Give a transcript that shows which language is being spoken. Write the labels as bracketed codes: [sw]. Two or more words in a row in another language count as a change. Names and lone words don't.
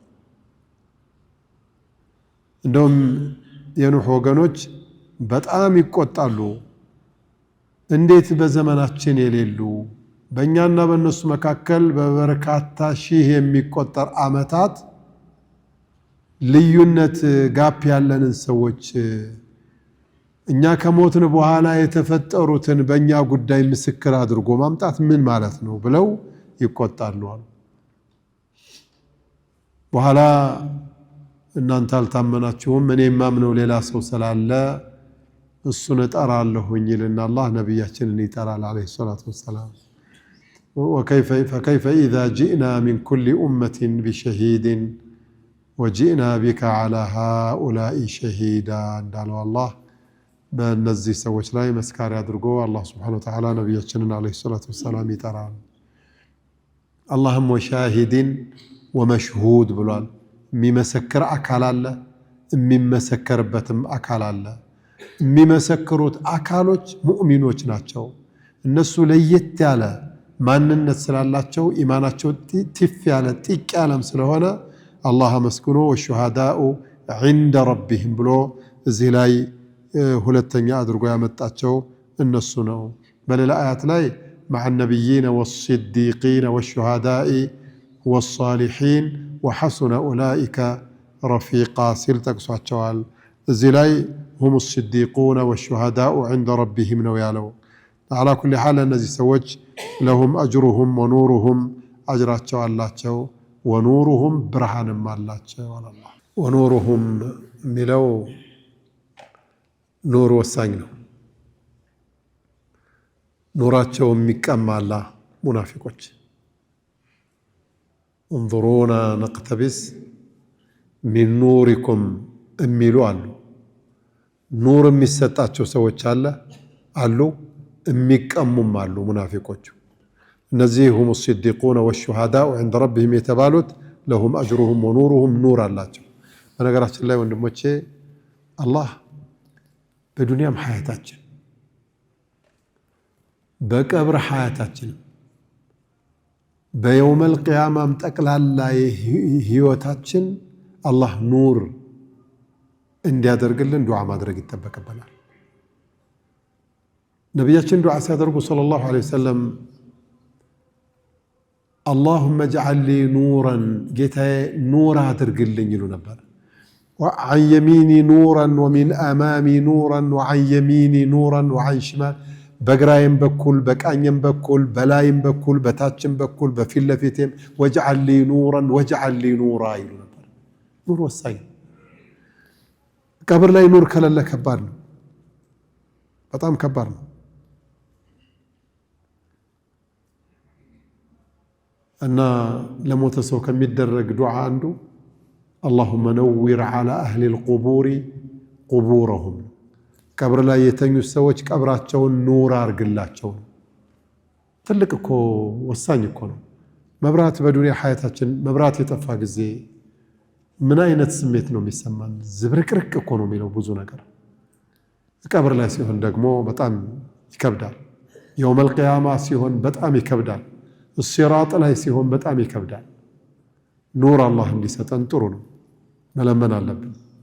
[am] እንደውም የኑህ ወገኖች በጣም ይቆጣሉ እንዴት በዘመናችን የሌሉ በእኛና በእነሱ መካከል በበርካታ ሺህ የሚቆጠር አመታት ልዩነት ጋፕ ያለንን ሰዎች እኛ ከሞትን በኋላ የተፈጠሩትን በእኛ ጉዳይ ምስክር አድርጎ ማምጣት ምን ማለት ነው ብለው ይቆጣሉ አሉ። በኋላ እናንተ አልታመናችሁም እኔ ማምነው ሌላ ሰው ስላለ እሱን እጠራለሁኝ ይልና አላህ ነብያችንን ይጠራል [ar] عليه الصلاة والسلام። فكيف إذا جئنا من كل أمة بشهيد وجئنا بك على هؤلاء شهيدا [am] እንዳለው አላህ በእነዚህ ሰዎች ላይ መስካሪ አድርጎ አላህ [ar] سبحانه وتعالى [am] ነብያችንን [ar] عليه الصلاة [am] ወሰላም ይጠራል። አላህም [ar] وشاهد ومشهود [am] ብሏል። የሚመሰክር አካል አለ፣ የሚመሰከርበትም አካል አለ። የሚመሰክሩት አካሎች ሙእሚኖች ናቸው። እነሱ ለየት ያለ ማንነት ስላላቸው ኢማናቸው ቲፍ ያለ ጥቅ ያለም ስለሆነ አላህ መስኩኖ ወሹሃዳኡ [ar] عند ربهم [am] ብሎ እዚህ ላይ ሁለተኛ አድርጎ ያመጣቸው እነሱ ነው። በሌላ አያት ላይ مع [ar] النبيين والصديقين والشهداء والصالحين وحسن أولئك رفيقا [am] ሲል ጠቅሷቸዋል። እዚህ ላይ [ar] هم الصديقون والشهداء عند ربهم [am] ነው ያለው። [ar] على كل حال [am] እነዚህ ሰዎች [ar] لهم أجرهم ونورهم [am] أجራቸው አላቸው [ar] ونورهم [am] ብርሃንም አላቸው አላህ። [ar] ونورهم ሚለው [am] ኑር ወሳኝ ነው። ኑራቸው የሚቀማላ ሙናፊቆች [ar] انظرونا نقتبس من [am] نوركم የሚሉ አሉ። ኑር የሚሰጣቸው ሰዎች አሉ የሚቀሙም አሉ ሙናፊቆች። እነዚህ [ar] هم الصديقون والشهداء عند ربهم [am] የተባሉት [ar] لهم أجرهم ونورهم [am] ኑር አላቸው። በነገራችን ላይ ወንድሞቼ አላህ በዱንያም ሐያታችን በቀብር ሐያታችን በየውመል ቂያማም ጠቅላላ ህይወታችን አላህ ኑር እንዲያደርግልን ዱዓ ማድረግ ይተበከበናል። ነብያችን ዱዓ ሲያደርጉ [ar] صلى الله عليه وسلم اللهم اجعل لي نورا [am] ጌታዬ ኑር አድርግልኝ ይሉ ነበር። [ar] وعن يميني نورا ومن امامي نورا وعن يميني نورا وعن شمال [am] በግራዬም በኩል በቃኝም በኩል በላይም በኩል በታችም በኩል በፊት ለፊቴም [ar] واجعل لي نورا واجعل لي نورا [am] ይሉ ነበር። ኑር ወሳኝ። ቀብር ላይ ኑር ከሌለ ከባድ ነው፣ በጣም ከባድ ነው። እና ለሞተ ሰው ከሚደረግ ዱዓ አንዱ [ar] اللهم نور على أهل القبور قبورهم [am] ቀብር ላይ የተኙ ሰዎች ቀብራቸውን ኑር አርግላቸው። ትልቅ እኮ ወሳኝ እኮ ነው። መብራት በዱንያ ሐያታችን መብራት የጠፋ ጊዜ ምን አይነት ስሜት ነው የሚሰማን? ዝብርቅርቅ እኮ ነው የሚለው ብዙ ነገር። ቀብር ላይ ሲሆን ደግሞ በጣም ይከብዳል። [ar] يوم القيامة [am] ሲሆን በጣም ይከብዳል። ሲራጥ ላይ ሲሆን በጣም ይከብዳል። ኑር አላህ እንዲሰጠን ጥሩ ነው፣ መለመን አለብን።